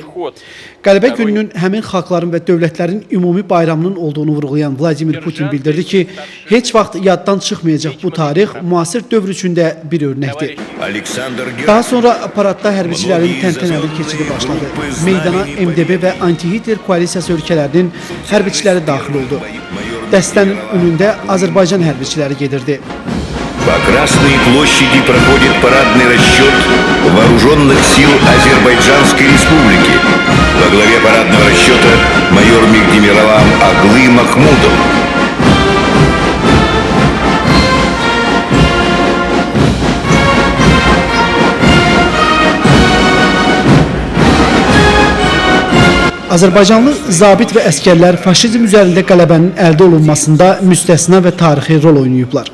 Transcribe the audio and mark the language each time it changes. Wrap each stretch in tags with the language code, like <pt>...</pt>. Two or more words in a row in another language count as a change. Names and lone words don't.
<az>Qələbə gününün həmin xalqların və dövlətlərin ümumi bayramının olduğunu vurğulayan Vladimir Putin bildirdi ki, heç vaxt yaddan çıxmayacaq bu tarix müasir dövr üçündə bir örnəkdir. Daha sonra paradda hərbiçilərin təntənəli keçidi başladı. Meydana MDB və anti-Hitler koalisiyası ölkələrinin hərbiçiləri daxil oldu. Dəstənin önündə Azərbaycan hərbiçiləri gedirdi.</az> <ru>По Красной площади проходит парадный расчет вооруженных сил Азербайджанской Республики. Во главе парадного расчета майор Мигдемирован Аглы Махмудов.</ru> <az>Azərbaycanlı zabit və əskərlər faşizm üzərində qələbənin əldə olunmasında müstəsna və tarixi rol oynayıblar.</az>